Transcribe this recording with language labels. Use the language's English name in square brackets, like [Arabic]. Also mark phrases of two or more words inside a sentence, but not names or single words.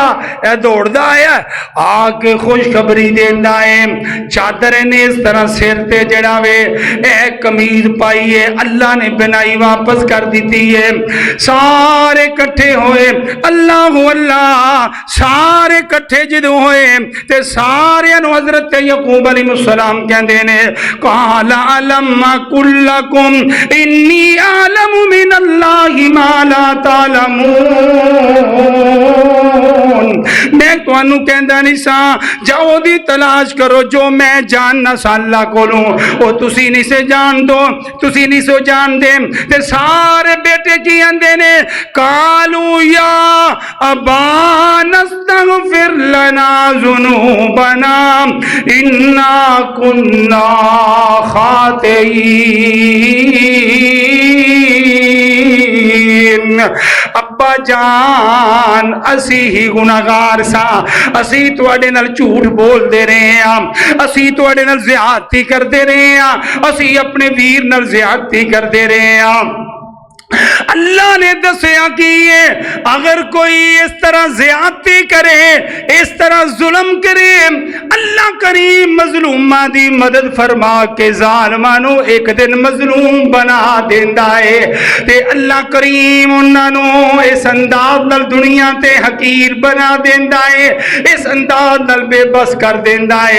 [Punjabi] اے دوڑدا آیا آکے خوشخبری دیندا ہے، چادر نے اس طرح سر تے جڑا وے اے قمیض پائی ہے اللہ نے بنائی واپس کر دی ہے. سارے اکٹھے ہوئے، اللہ اللہ سارے اکٹھے جدوں ہوئے تے سارے حضرت یعقوب علیہ السلام کہندے نے [Arabic] قال ألم أقل لكم إني أعلم من الله ما لا تعلمون. [Punjabi] میں تہانوں کہندا نہیں سا جاؤ دی تلاش کرو جو میں جاننا سا اللہ کولوں، او تسی نہیں سے جان دو، تسی نہیں سو جان دے. تے سارے بیٹے کی آندے نے [Arabic] قالوا يا أبانا استغفر لنا ذنوبنا إنا كنا خاطئين. [Punjabi] ابا جان اسی ہی گناہگار سا، اسی تہاڈے نال جھوٹ بولتے رہے ہیں، اسی تہاڈے نال زیادتی کرتے رہے ہیں، اسی اپنے ویر نال زیادتی کرتے رہے ہیں. اللہ نے دسیا کہ اگر کوئی اس طرح زیادتی کرے، اس طرح ظلم کرے, اللہ کریم مظلوماں دی مدد فرما کے ظالمانوں ایک دن مظلوم بنا دیندا ہے تے اللہ کریم انہوں نے اس انداز نال دنیا تے حقیر بنا دیندا ہے، اس انداز نال بےبس کر دیندا ہے.